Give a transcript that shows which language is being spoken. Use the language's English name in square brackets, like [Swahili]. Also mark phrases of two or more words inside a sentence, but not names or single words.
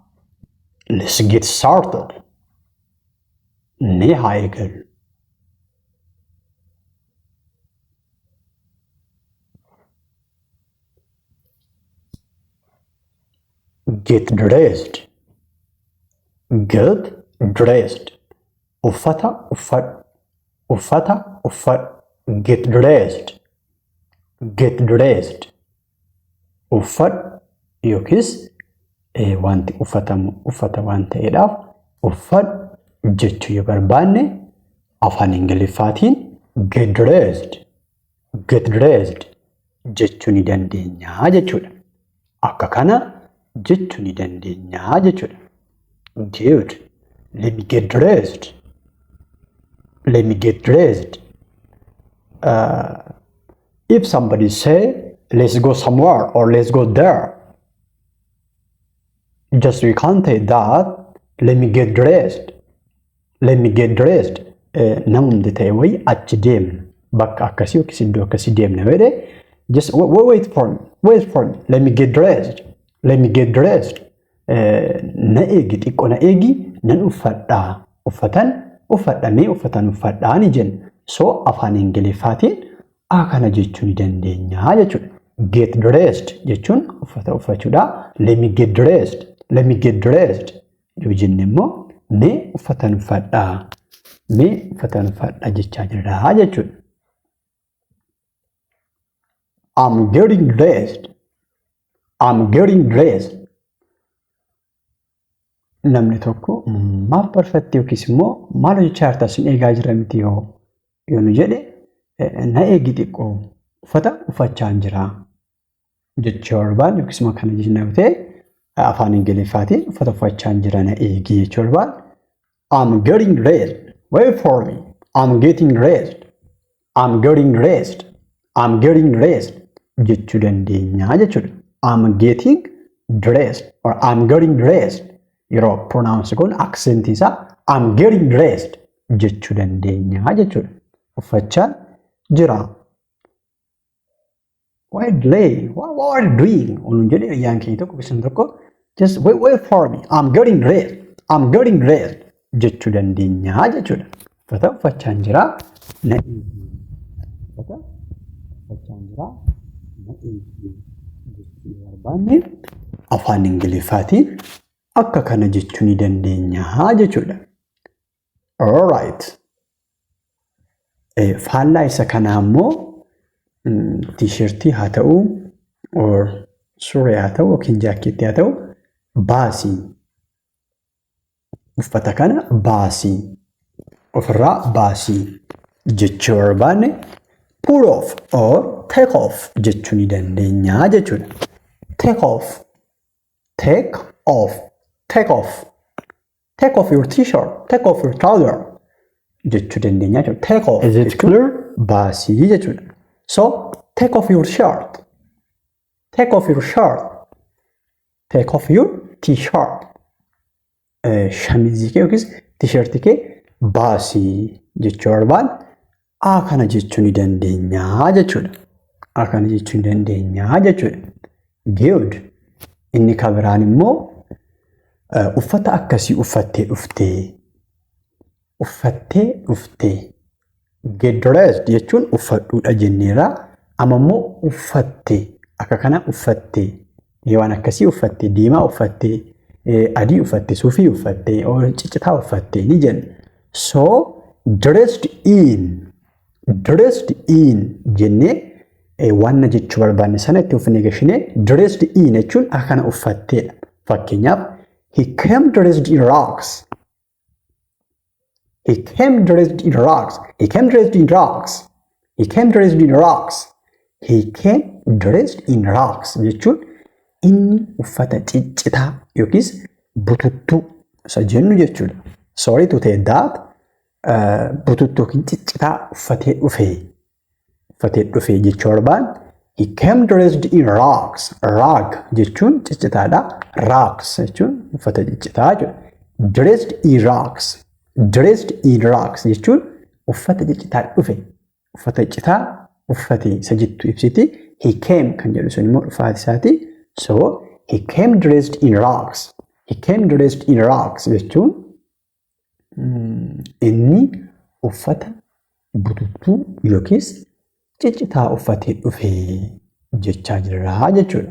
[English] Let's get started. Nihaygal. Get dressed. Get dressed. [Oromo] Uffata uffat. Uffata uffat. [English] Get dressed. Get dressed. [Oromo] Uffat yookiis wanti uffatamu uffata waan ta'eedhaaf uffat jechuu yoo barbaanne afaan ingiliffaatiin [English] get dressed [Oromo] jechuu ni dandeenya jechuudha. Akka kana jechuu ni dandeenya jechuudha. [English] Good. Let me get dressed. Let me get dressed. If somebody say let's go somewhere or let's go there, just we can't say that. Let me get dressed. Let me get dressed. [Oromo] Namni ta'e wayi achi deemna bakka akkasii yookiis iddoo akkasii deemna jedhe [English] just wait for me. Wait for me. Let me get dressed. Let me get dressed. [Oromo] Na eegi xiqqoo na eegi nan uffadhaa. Uffadhamee uffatan uffadhaa ni jenna. So afaan ingiliffaatiin akkana jechuu ni dandeenya jechuudha. [English] Get dressed [Oromo] jechuun uffata uffachuudha. [English] Let me get dressed. Let me get dressed. [Oromo] Yoo jenne immoo mee uffatan uffadhaa. Mee uffatan uffadhaa jechaa jirra jechuudha. [English] I'm getting dressed. I'm getting dressed. [Oromo] Namni tokko maaf barfatte yookiis immoo maal jechaa jirta sin eegaa jira miti yoo nu jedhe na eegi xiqqoo uffata uffachaa jira jechuu barbaanne yookiis immoo kana jechaa yoo ta'e afaan ingiliffaatiin uffata uffachaa jira na eegi jechuu barbaanne [English] I'm getting dressed. Wait for me. I'm getting dressed. I'm getting dressed. I'm getting dressed [Oromo] jechuu dandeenya jechuudha. [English] I'm getting dressed or I'm getting dressed. [Oromo] Yeroo pronounce goon accent isaa [English] I'm getting dressed [Oromo] jechuu dandeenya jechuudha. Uffachaan jira. [English] Why delay? What are you doing? [Oromo] Unu jedhe riyyaan keenya tokko kisan tokko [English] just wait for me. I'm getting dressed. I'm getting dressed [Oromo] jechuu dandeenya jechuudha. Uffata uffachaan jira na eegi. Uffata uffachaan jira na eegi jechuu barbaanne afaan ingiliffaatiin akka kana jechuu ni dandeenya jechuudha. [English] Alright. [Oromo] Faallaa isa kanaa immoo t-shirtii haa ta'u or surree haa ta'u yookiin jaakeettii haa ta'u baasii. Uffata kana baasii. Ofirraa baasii jechuu barbaanne [English] pull off or take off [Oromo] jechuu ni dandeenya jechuudha. [English] Take off. Take off. Take off. Take off your t-shirt. Take off your trouser. [Oromo] Jechuu dandeenya jechuudha. [English] Take off. Is it clear? [Oromo] Baasii jechuudha. [English] So take off your shirt. Take off your shirt. Take off your t-shirt. [Oromo] Shamizii kee yookiis t-shirtii kee baasii jechuu barbaanne akkana jechuu ni dandeenya jechuudha. Akkana jechuu ni dandeenya jechuudha. [English] Good. [Oromo] Inni kan biraan immoo uffata akkasii uffattee dhuftee [English] get dressed [Oromo] jechuun uffadhuudha jenneera. Amma immoo uffattee akka kana uffattee waan akkasii uffattee diimaa uffattee adii uffattee suufii uffattee ciccitaa uffattee ni jenna. So [English] dressed in dressed in [Oromo] jennee waan jechuu barbaanne sana itti uffanne gashinee [English] dressed in [Oromo] jechuun akkana uffatteedha. [English] Fakkeenyaaf he came dressed in rags. He came dressed in rags. He came dressed in rags. He came dressed in rags. He came dressed in rags [Oromo] jechuun inni uffata ciccitaa yookiis bututtuu isa jennu jechuudha. [English] Sorry to say that [Oromo] bututtuu yookiin ciccitaa uffatee dhufee jechuu barbaan [English] he came dressed in rags. [Oromo] Rag jechuun ciccitaadha. Rags jechuun uffata ciccitaa jechuudha. [English] Dressed in rags. Dressed in rags [Oromo] jechuun uffata ciccitaa dhufe. Uffata ciccitaa uffatee isa jettu ibsiti. [English] He came [Oromo] kan jedhu sun immoo dhufaati isaati. [English] So he came dressed in rags. He came dressed in rags [Oromo] jechuun inni uffata bututtuu yookiis ciccitaa uffatee dhufee jechaa jirra jechuudha.